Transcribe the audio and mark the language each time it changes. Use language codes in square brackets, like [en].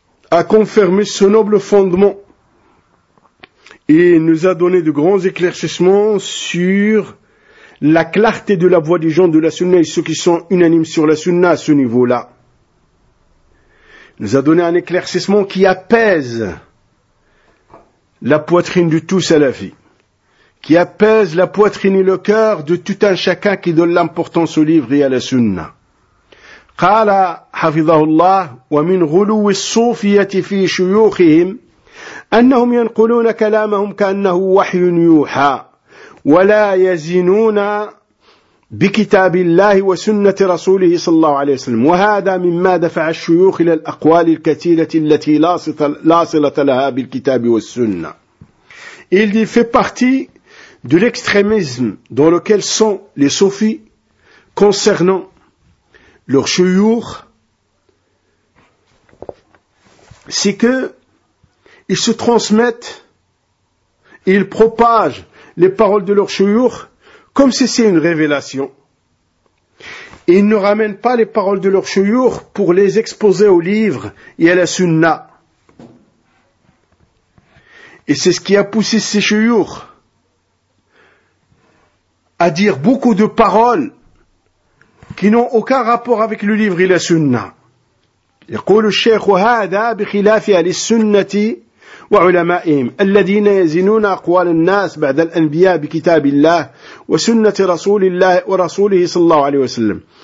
[fr] A confirmé ce noble fondement. Et nous a donné de grands éclaircissements sur la clarté de la voix des gens de la sunna et ceux qui sont unanimes sur la sunna à ce niveau-là. Nous a donné un éclaircissement qui apaise la poitrine de tout salafi, qui apaise la poitrine et le cœur de tout un chacun qui donne l'importance au livre et à la sunna. [ar] Qala hafidhahullah wa min ghuluwi as-sufiyyati fi shuyukhihim أنهم ينقلون كلامهم كأنه وحي يوحى ولا يزنون بكتاب الله وسنة رسوله صلى الله عليه وسلم وهذا مما دفع الشيوخ إلى الأقوال الكثيرة التي لا صلة لها بالكتاب والسنة. [fr] Il dit fait partie de l'extrémisme dans lequel sont les soufis concernant leur chouyour, c'est que ils se transmettent et ils propagent les paroles de leur chouyour comme si c'est une révélation. Et ils ne ramènent pas les paroles de leur chouyour pour les exposer au livre et à la sunna. Et c'est ce qui a poussé ces chouyours à dire beaucoup de paroles qui n'ont aucun rapport avec le livre et la sunna. [ar] يقول الشيخ هذا بخلاف أهل السنة وعلمائهم الذين يزنون أقوال الناس بعد الأنبياء بكتاب الله وسنة رسول الله ورسوله صلى الله عليه وسلم